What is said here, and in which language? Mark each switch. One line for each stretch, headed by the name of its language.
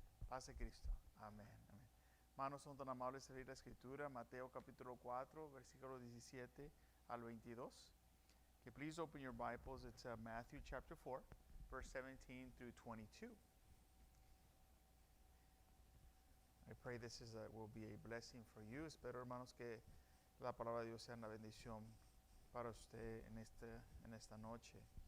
Spanish: Paz de Cristo. Amén. Amén. Hermanos, son tan amables de leer la Escritura, Mateo capítulo 4, versículo 17 al 22.
English: Okay, please open your Bibles. It's Matthew chapter 4, verse 17 through 22. I pray this will be a blessing for you.
Spanish: Espero, hermanos, que la palabra de Dios sea una bendición para usted en esta noche.